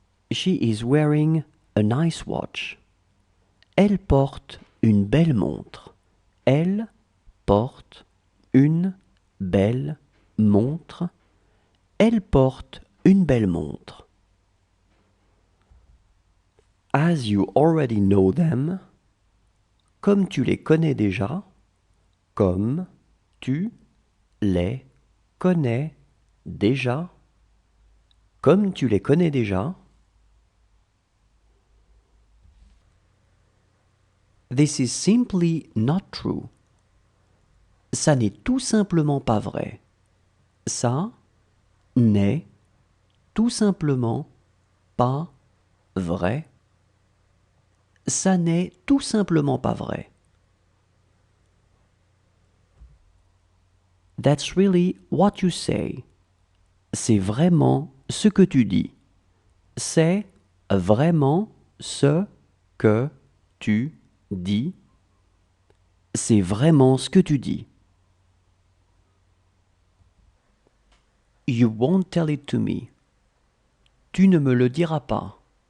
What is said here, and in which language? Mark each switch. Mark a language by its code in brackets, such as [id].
[en] She is wearing a nice watch. [fr] Elle porte une belle montre. Elle porte une belle montre. Elle porte une belle montre. [en] As you already know them, [fr] comme tu les connais déjà, comme tu les connais déjà, comme tu les connais déjà. [en] This is simply not true. [fr] Ça n'est tout simplement pas vrai. Ça n'est tout simplement pas vrai. Ça n'est tout simplement pas vrai. [en] That's really what you say. [fr] C'est vraiment ce que tu dis. C'est vraiment ce que tu dis. C'est vraiment ce que tu dis. [en] You won't tell it to me. [fr] Tu ne me le diras pas.